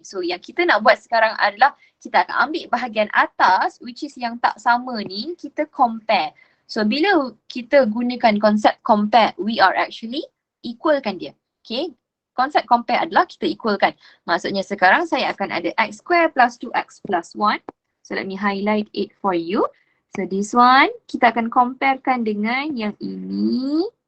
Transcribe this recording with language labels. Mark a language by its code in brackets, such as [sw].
[ms] So yang kita nak buat sekarang adalah kita akan ambil bahagian atas, which is yang tak sama ni, kita compare. So bila kita gunakan konsep compare, [en] we are actually [ms] equalkan dia. Okay, konsep compare adalah kita equalkan. Maksudnya sekarang saya akan ada X square plus 2X plus 1. [en] So let me highlight it for you. [ms] So this one, kita akan comparekan dengan yang ini.